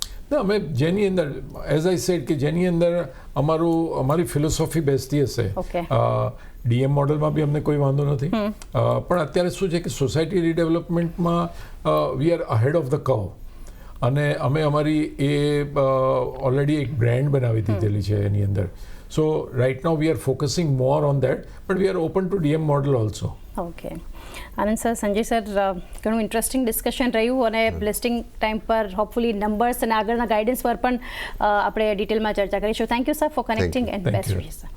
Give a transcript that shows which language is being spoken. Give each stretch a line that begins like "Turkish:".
Gujarati: ના, અમે જેની અંદર
English: as I said
Gujarati: કે જેની અંદર અમારી ફિલોસોફી બેસતી હશે, ડીએમ મોડલમાં બી અમને કોઈ વાંધો નથી. પણ અત્યારે શું છે કે society રીડેવલપમેન્ટમાં
English: we are ahead of the curve,
Gujarati: અને અમે અમારી એ ઓલરેડી એક બ્રાન્ડ બનાવી દીધેલી છે એની અંદર.
English: So right now we are focusing more on that, but we are open to DM model also. Okay.
Gujarati: Anand sir, Sanjay sir, ઘણું ઇન્ટરેસ્ટિંગ ડિસ્કશન રહ્યું અને લિસ્ટિંગ ટાઈમ પર હોપફુલી નંબર્સ અને આગળના ગાઈડન્સ પર પણ આપણે ડિટેલમાં ચર્ચા કરીશું.
English: Thank you sir for connecting and best wishes.